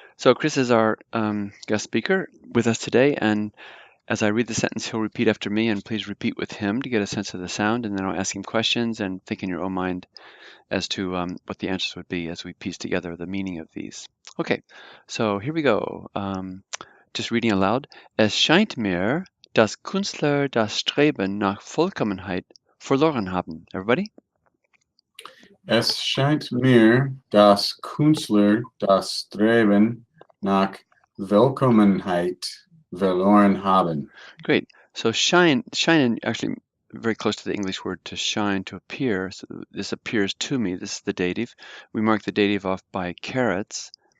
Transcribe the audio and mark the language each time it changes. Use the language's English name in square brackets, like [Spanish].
[English] So Chris is our guest speaker with us today, and as I read the sentence, he'll repeat after me, and please repeat with him to get a sense of the sound, and then I'll ask him questions and think in your own mind as to what the answers would be as we piece together the meaning of these. Okay, so here we go. Just reading aloud. [German] Es scheint mir, dass Künstler das Streben nach Vollkommenheit verloren haben. [English] Everybody? [German] Es scheint mir, dass Künstler das Streben nach Vollkommenheit verloren haben. [English] Great. So shine actually very close to the English word to shine, to appear. So this appears to me. This is the dative. We mark the dative off by carets.